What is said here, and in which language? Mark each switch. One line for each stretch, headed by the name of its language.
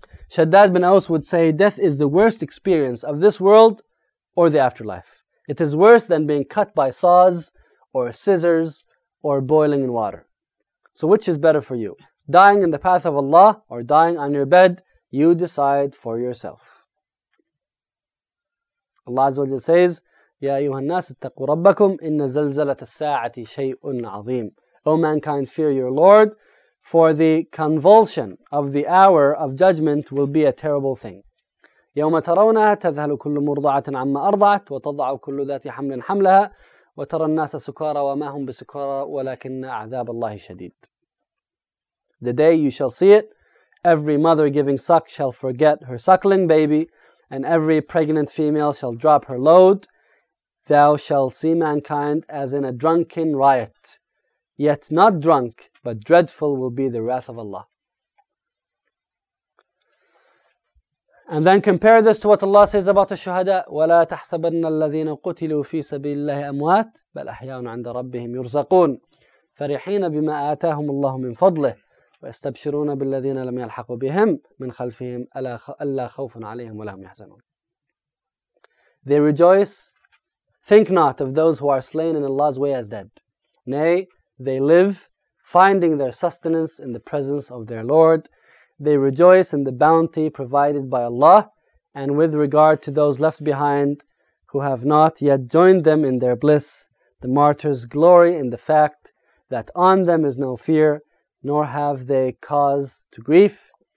English: Shaddad bin Aus would say, death is the worst experience of this world or the afterlife. It is worse than being cut by saws or scissors or boiling in water. So which is better for you? Dying in the path of Allah or dying on your bed? You decide for yourself. Allah Azza wa Jalla says,
Arabic: يَا أَيُّهَا النَّاسِ اتَّقُوا رَبَّكُمْ إِنَّ زَلْزَلَةَ السَّاعَةِ شَيْءٌ عَظِيمٌ.
English: O mankind, fear your Lord, for the convulsion of the hour of judgment will be a terrible thing.
Arabic: يَوْمَ تَرَوْنَهَا تَذْهَلُ كُلُّ مُرْضَعَةٍ عَمَّا أَرْضَعَتْ وَتَضَعُ كُلُّ ذَاتِ حَمْلٍ حَمْلَهَا وَتَرَى النَّاسَ سُكَارَى وَمَا هُمْ بِسُكَارَى وَلَكِنَّ عَذَابَ اللَّهِ شَدِيدٌ.
English: The day you shall see it, every mother giving suck shall forget her suckling baby, and every pregnant female shall drop her load. Thou shall see mankind as in a drunken riot. Yet not drunk, but dreadful will be the wrath of Allah. And then compare this to what Allah says about the shuhada.
Arabic: وَلَا تَحْسَبَنَّ الَّذِينَ قُتِلُوا فِي سَبِيلِ اللَّهِ أَمْوَاتٍ بَلْ أَحْيَاءٌ عَنْدَ رَبِّهِمْ يُرْزَقُونَ فَرِحِينَ بِمَا آتَاهُمُ اللَّهُ مِنْ فَضْلِهِ وَيَسْتَبْشِرُونَ بِالَّذِينَ لَمْ يَلْحَقُوا بِهِمْ مِنْ خَلْفِهِمْ أَلَّا خَوْفٌ عَلَيْهِمْ وَلَهُمْ يَحْزَنُونَ.
English: They rejoice, think not of those who are slain in Allah's way as dead. Nay, they live, finding their sustenance in the presence of their Lord. They rejoice in the bounty provided by Allah, and with regard to those left behind who have not yet joined them in their bliss, the martyrs glory in the fact that on them is no fear, nor have they cause to grief.